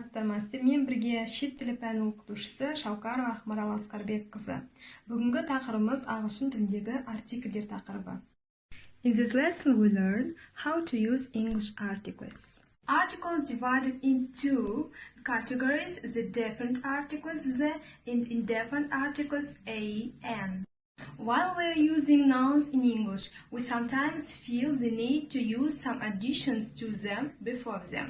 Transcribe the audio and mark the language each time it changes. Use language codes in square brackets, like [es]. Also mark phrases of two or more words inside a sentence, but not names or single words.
[kk] саламатсыздар. Мен бірге шет тілі пәні оқытушысы Шаукарова Ақмарал Асқарбекқызы. Бүгінгі тақырыбымыз ағылшын тіліндегі артикльдер тақырыбы. [en] In this lesson we learn how to use English articles. Articles divided into categories: the definite articles, the indefinite articles a, and. While we are using nouns in English, we sometimes feel the need to use some additions to them before them.